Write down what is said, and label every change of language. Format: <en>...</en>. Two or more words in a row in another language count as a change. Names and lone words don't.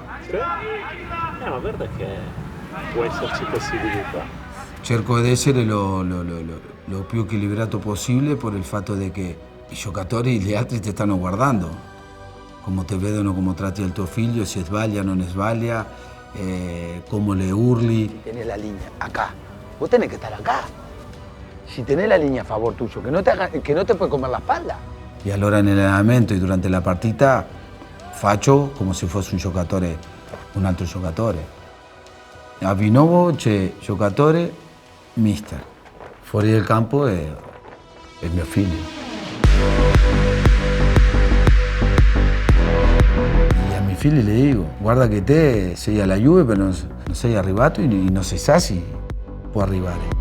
<it>Ma guarda che può esserci possibilità. Cerco di essere lo più equilibrato possibile per il fatto che i giocatori, gli altri ti stanno guardando, come ti vedono, come tratti il tuo figlio, se sbaglia o non sbaglia, come le urli.</it> <es>Tenés la línea acá, vos tenés que estar acá. Si tenés la línea a favor tuyo, que no te puede comer la espalda.</es> <it>E allora nell'allenamento e durante la partita faccio come se fosse un altro giocatore. A Vinovo c'è giocatore, mister. Fuori del campo è mio figlio. E a miei figli le dico, guarda che te sei alla Juve, però non sei arrivato e non si sa se può arrivare.</it>